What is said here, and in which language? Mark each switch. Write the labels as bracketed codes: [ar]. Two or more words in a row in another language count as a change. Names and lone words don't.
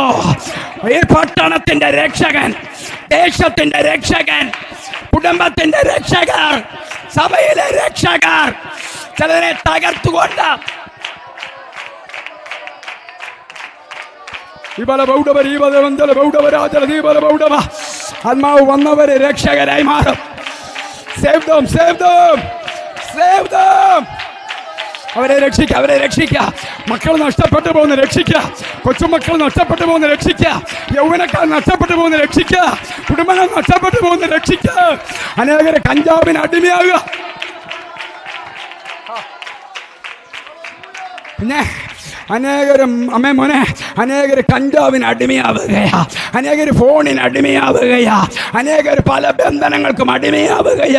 [ml] ഈ പട്ടണത്തിന്റെ രക്ഷകൻ, ദേശത്തിന്റെ രക്ഷകൻ, കുടുംബത്തിന്റെ രക്ഷകർ, സഭയിലെ രക്ഷകർ, ചിലരെ തകർത്തുകൊണ്ട് ആത്മാവ് വന്നവരെ രക്ഷകരായി മാറും. [en] Save them, save them, save them. [ml] അവരെ രക്ഷിക്കുക, അവരെ രക്ഷിക്കുക. മക്കൾ നഷ്ടപ്പെട്ടു പോകുന്ന രക്ഷിക്കുക, കൊച്ചുമക്കൾ നഷ്ടപ്പെട്ടു പോകുന്ന രക്ഷിക്കുക, യൗവനക്കാർ നഷ്ടപ്പെട്ടു പോകുന്ന രക്ഷിക്കുക, കുടുംബങ്ങൾ നഷ്ടപ്പെട്ടു പോകുന്ന രക്ഷിക്കുക. അനേകരെ കഞ്ചാവിന് അടിമയാകുക. പിന്നെ അനേകരും അമ്മേ മോനെ, അനേകർ കഞ്ചാവിന് അടിമയാവുകയാ, അനേകർ ഫോണിന് അടിമയാവുകയാ, അനേകർ പല ബന്ധനങ്ങൾക്കും അടിമയാവുകയാ.